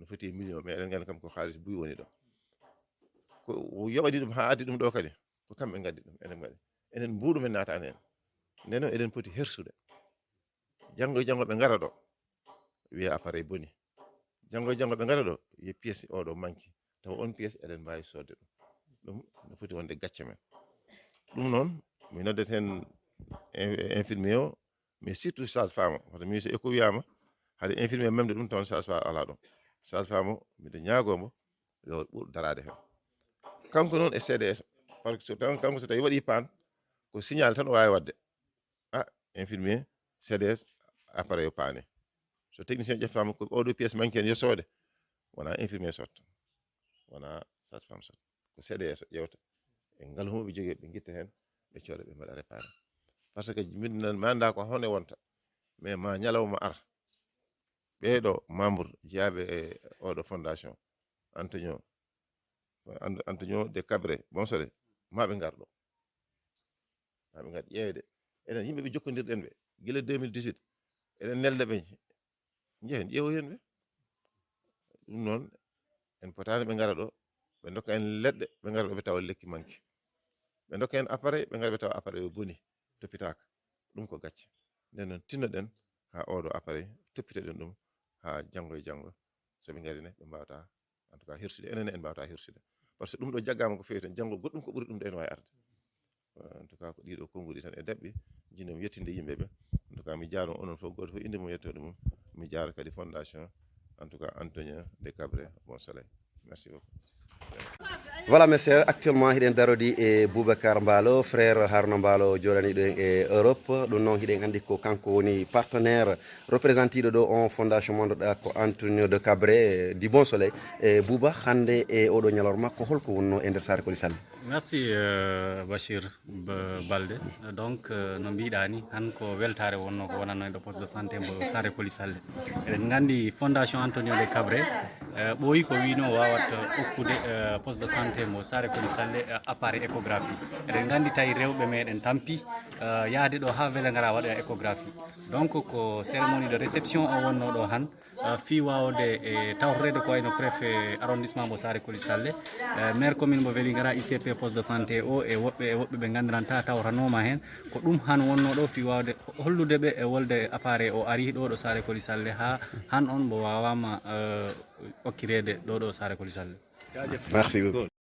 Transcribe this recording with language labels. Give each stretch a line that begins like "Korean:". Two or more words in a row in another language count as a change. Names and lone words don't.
Fula: foti million mais eɗen ganda kam ko haalis buy woni ɗo ko yoɓadi ɗum ha addi ɗum ɗo kadi ko kamɓe gaddi ɗum enen mbaɗi enen mbuɗu men natani hen nden noon eɗen poti hersude janggo e janggo ɓe ngara ɗo wiya appareil boni janggo e janggo ɓe ngara ɗo wiya pièce oɗo manki taw on pièce eɗen mbawi sodde ɗum no foti wonde gacce men ɗum noon mi noddet hen infirmier o
French: mais surtout sage femme
Fula: o hoto mi so eko wiyama hade infirmier memde ɗum taw
French: sage femme
Fula: ala ɗon
French: sage femme
Fula: o miɗo ñaagomo yo ɓuur darade hen kanko noon e CDS
French: par ce que
Fula: kanko so tawi waɗi pan ko signal tan o wawi wadde infirmier CDS appareil o paani so technicien ƴeftama ko oɗo pièce manki en yesode wona infirmier sotta wona sage femme sotta ko CDS ƴewta e ngal humoɓe jogui ɓe guitta hen ɓe cooda ɓe mbaɗa
French: réparé par ce que
Fula: min mi anda ko hone wonta mais ma ñalawma ar ɓeɗo membre jeeyaɓe e oɗo fondation Antonio de Cabré Bonsolé maɓe ngar ɗo maɓe ngar ƴeewde enen yimɓeɓe jokkodirɗen ɓe guila 2018 eɗen nelda ɓe jehen ƴeewo hen ɓe ɗum noon en potani ɓe ngara ɗo ɓe dokka en leɗɗe ɓe ngara ɗo ɓe tawa lekki manki ɓe dokka en appareil ɓe ngara ɓe tawa appareil o boni toppitaka ɗum ko gacce nden noon tinnoɗen ha oɗo appareil toppitoɗen ɗum ha janggo e janggo soɓe garine ɓe mbawata
French: en tout cas
Fula: hirsude enen en mbawata hirsude
French: par ce que
Fula: ɗum ɗo jaggama ko fewi tan janggo goɗɗum ko ɓuuri ɗum ɗo ene wawi arde
French: en tout cas
Fula: ko ɗiɗo konnguli tan e dabɓi jinnomi yettinde yimɓeɓe
French: en tout cas
Fula: mi jaaro onon fof goto fof inde mum yettoɗo mum mi jaaro kadi fondation
French: en tout cas
Fula: Antonio de Cabré Bon Soleil
French: merci beaucoup. Voilà messieurs, actuellement
Fula: hiɗen darodi e Boubacar Mballo frère Haruna Mballo joɗaniɗo e Europe ɗum noon hiɗen andi ko kanko woni partenaire représentiɗo ɗo on fondation mondoɗa ko Antonio de Cabré du Bon Soleil e Bouba hande e oɗo ñalorma ko holko wonno e nder Saare Coly Sall.
French: Merci Bachir Balde.
Fula: Donc no mbiɗa ni han ko weltare wonno ko wonanno e
French: poste de santé
Fula: mo Saare Coly Sall eɗen gandi fondation Antonio de Cabré ɓooyi ko wino wawat hokkude
French: poste de santé
Fula: mo Saare Coly Sall
French: appareil échographie
Fula: eɗen gandi tawi rewɓe meɗen tampi yaade ɗo ha Vélingara waɗa échographie donc ko
French: cérémonie de réception
Fula: o wonno ɗo han fi wawde e tawtorede ko wayno
French: préfet arrondissement
Fula: mo Saare Coly Sall
French: maire commune
Fula: mo Vélingara ICP
French: poste de santé
Fula: o e woɓɓe ɓe gandiranta tawtanoma hen ko ɗum han wonno ɗo fi wawde hollude ɓe e wolde appareil o ari ɗo ɗo Saare Coly Sall ha han on mo wawama hokkirede ɗo ɗo Saare Coly Sall.
French: Merci beaucoup.